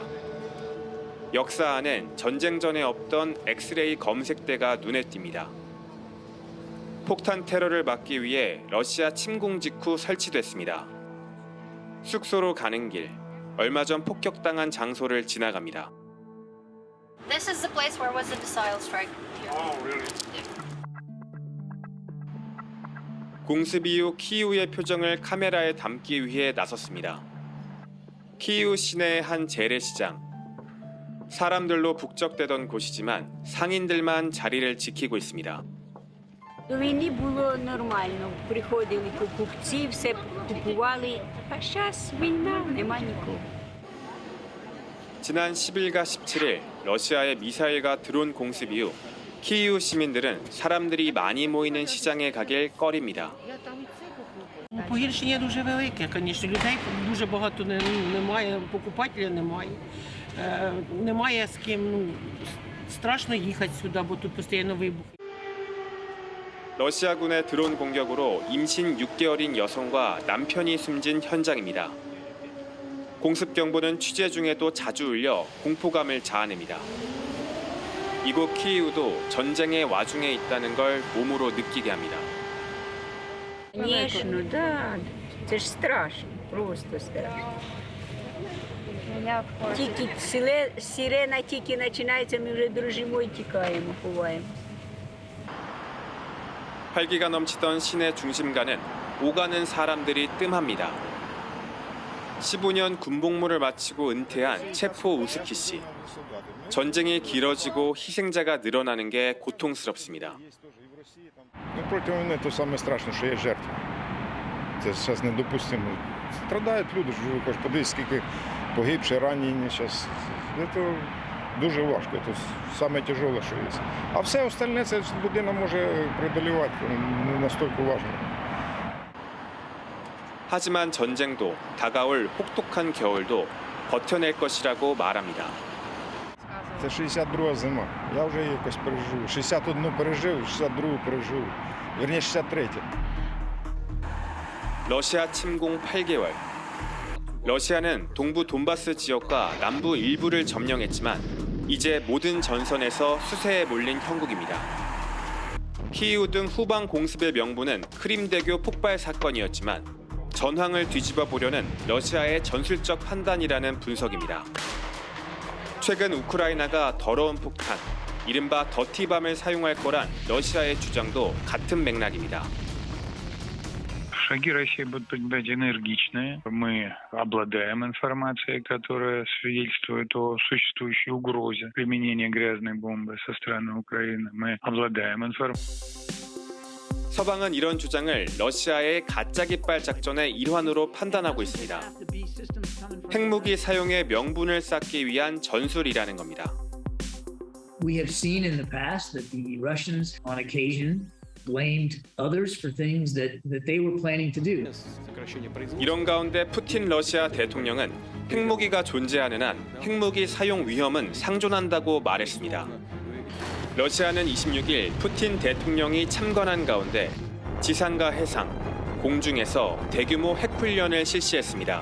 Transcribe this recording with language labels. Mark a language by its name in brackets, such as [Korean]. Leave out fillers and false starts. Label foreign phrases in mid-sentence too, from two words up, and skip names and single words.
[Korean] 역사 안엔 전쟁 전에 없던 엑스레이 검색대가 눈에 띕니다. 폭탄 테러를 막기 위해 러시아 침공 직후 설치됐습니다. 숙소로 가는 길, 얼마 전 폭격당한 장소를 지나갑니다. [English] This is the place where was the missile strike. Oh, really? [Korean] 공습 이후 키이우의 표정을 카메라에 담기 위해 나섰습니다. 키이우 시내의 한 재래시장. 사람들로 북적대던 곳이지만 상인들만 자리를 지키고 있습니다. [Ukrainian] До війни було нормально. Приходили покупці, все купували. А зараз війна, нема нікого. [Korean] 지난 10일과 17일 러시아의 미사일과 드론 공습 이후 키이우 시민들은 사람들이 많이 모이는 시장에 가길 꺼립니다. [Ukrainian] Погіршення дуже велике, звісно, людей дуже багато немає, покупателя немає. Немає з ким, страшно їхати сюди, бо тут постійно вибухи. [Korean] 러시아군의 드론 공격으로 임신 6개월인 여성과 남편이 숨진 현장입니다. 공습 경보는 취재 중에도 자주 울려 공포감을 자아냅니다. 이곳 키이우도 전쟁의 와중에 있다는 걸 몸으로 느끼게 합니다. [Ukrainian] Звісно, да. Це ж страшно, просто страшно. Тільки сирена тільки починається, ми вже дрожимо і тікаємо, ховаємо. [Korean] 활기가 넘치던 시내 중심가는 오가는 사람들이 뜸합니다. 15년 군복무를 마치고 은퇴한 체포 우스키 씨. 전쟁이 길어지고 희생자가 늘어나는 게 고통스럽습니다. [Ukrainian] Проти війни то саме страшне, що є жертви. Це зараз недопустимо. Страдають люди, ж подивіться, скільки погибших, ранені зараз. Це дуже важко, це саме тяжеле, що є. А все остальне це людина може преодолівати, не настільки важливо. [Korean] 하지만 전쟁도 다가올 혹독한 겨울도 버텨낼 것이라고 말합니다. [Ukrainian] Це 62-га зима. Я вже її якось пережив. 61-у пережив, 62-у пережив. Вірніше, 63-ю. [Korean] 러시아 침공 8개월. 러시아는 동부 돈바스 지역과 남부 일부를 점령했지만 이제 모든 전선에서 수세에 몰린 형국입니다. 키이우 등 후방 공습의 명분은 크림대교 폭발 사건이었지만 전황을 뒤집어 보려는 러시아의 전술적 판단이라는 분석입니다. 최근 우크라이나가 더러운 폭탄, 이른바 더티밤을 사용할 거란 러시아의 주장도 같은 맥락입니다. [Russian] Шаги России будут быть энергичные. Мы обладаем информацией, которая свидетельствует о существующей угрозе применения грязной бомбы со стороны Украины. Мы обладаем информацией. [Korean] 서방은 이런 주장을 러시아의 가짜 깃발 작전의 일환으로 판단하고 있습니다. 핵무기 사용의 명분을 쌓기 위한 전술이라는 겁니다. [English] We have seen in the past that the Russians, on occasion, blamed others for things that they were planning to do. [Korean] 이런 가운데 푸틴 러시아 대통령은 핵무기가 존재하는 한 핵무기 사용 위험은 상존한다고 말했습니다. 러시아는 26일 푸틴 대통령이 참관한 가운데 지상과 해상, 공중에서 대규모 핵훈련을 실시했습니다.